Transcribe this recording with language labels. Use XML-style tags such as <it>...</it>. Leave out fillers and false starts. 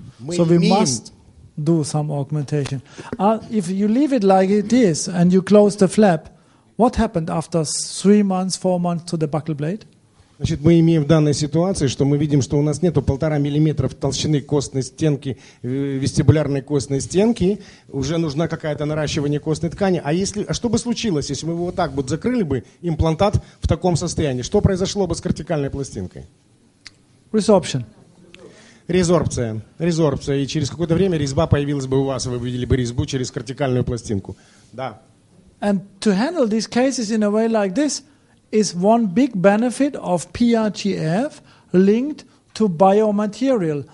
<en>So we must do some augmentation. If you leave it like it is and you close the flap, What happened after 3 months, 4 months to the buccal blade?</en> <ru>Значит, мы имеем в данной ситуации, что мы видим, что у нас нету 1,5 мм толщины костной стенки, вестибулярной костной стенки, уже нужна какая-то наращивание костной ткани. А что бы случилось, если мы его вот так вот закрыли бы, имплантат в таком состоянии? Что произошло бы с кортикальной пластинкой?</ru> <en>Resorption.</en> <ru>Резорбция. И через какое-то время резьба появилась бы у вас, вы видели бы резьбу через кортикальную пластинку. Да.</ru> <en>And to handle these cases in a way like this is one big benefit of PRGF linked to biomaterial.</en>